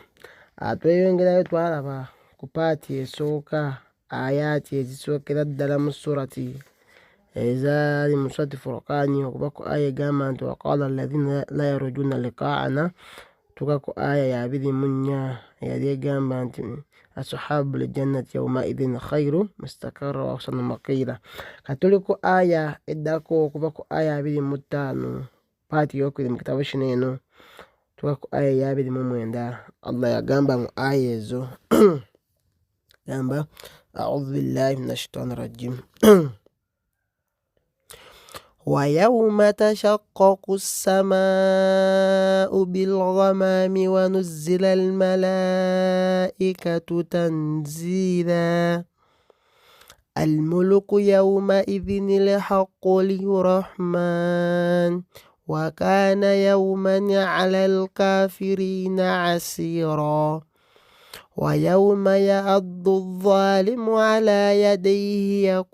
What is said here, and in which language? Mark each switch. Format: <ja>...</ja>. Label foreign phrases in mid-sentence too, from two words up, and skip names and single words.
<lg>Atweyongerayo twalaba ku paati esooka, ayati ezisookera ddala mu surati ezaali mu surati Furqani, okuva ku aya egamba nti</lg> <ar>وقال الذين لا يرجون لقاءنا,</ar> <lg>tuka ku aya ya 24 eyali egamba nti</lg> <ar>أصحاب الجنة يومئذ خير مستقرا وأحسن مقيلا.</ar> <lg>Katuli ku aya eddako okuva ku aya 25 paati eyokubiri mu kitabo kino eno tuka ku aya ya 29. Allah yagamba mu aya ezo gamba</lg> <ar>أعوذ بالله من الشيطان الرجيم ويوم تشقق السماء بالغمام ونزل الملائكة تنزيلا الملك يومئذ الحق للرحمن وكان يوما على الكافرين عسيرا ويوم يعض الظالم على يديه</ar>